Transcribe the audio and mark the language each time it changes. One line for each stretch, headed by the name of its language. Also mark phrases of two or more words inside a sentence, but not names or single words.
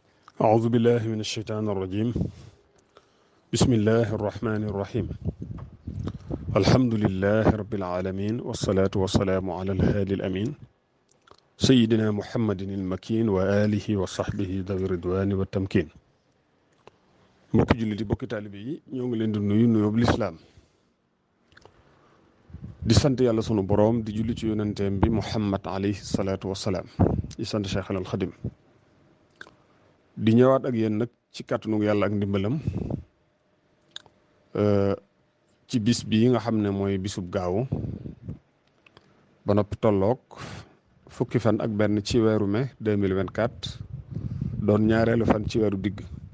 Arabic: أعوذ بالله من الشيطان الرجيم. بسم الله الرحمن الرحيم. الحمد لله رب العالمين والصلاة والسلام على الهادي الأمين سيدنا محمد المكين وآله وصحبه ذوي الرضوان والتمكين.
Wolof: mbokki jullit yi mbokki taalibe yi ñoo ngi leen di nuyu nuyoob lislaam di sant yàlla sunu boroom di julli ci yonenteem bi Muhammad
Arabic: عليه الصلاة والسلام
Wolof: di sant Cheikh al Xadim di ñëwaat ak yéen nag ci kàttanu yàlla ak ndimbalam ci bis bii nga xam ne mooy bisub gaawu ba noppi tolloog fukki fan ak benn ci weeru mai 2024 doon ñaareelu fan ci weeru digg